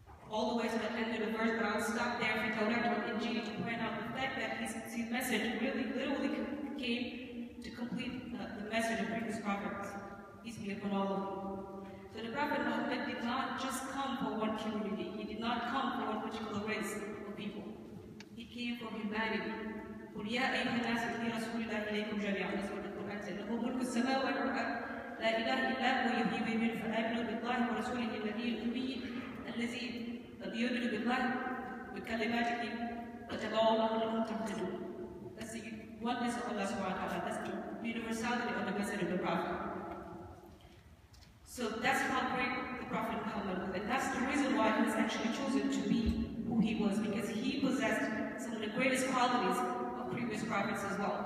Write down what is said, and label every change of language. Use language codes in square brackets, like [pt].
[en] All the way to the end of the verse, but I'll stop there for Torah and Injil to point out the fact that his message really literally came to complete the message of previous prophets. Peace be upon all of them. So the Prophet Muhammad did not just come for one community. He did not come for one particular race of people. He came for humanity. [ar] قل يا أيها الناس إني رسول الله إليكم جميعا. [en] That's what the Quran said. [ar] له ملك السماوات والأرض لا إله إلا هو يحيي ويميت فآمنوا بالله ورسوله النبي الأمي الذي يؤمن بالله وكلماته واتبعوا الله لعلكم تهتدون. [en] That's the oneness of Allah subhanahu wa ta'ala. That's the universality of the message of the Prophet. So that's how great the Prophet Muhammad was, and that's the reason why he was actually chosen to be who he was, because he possessed some of the greatest qualities of previous prophets as well.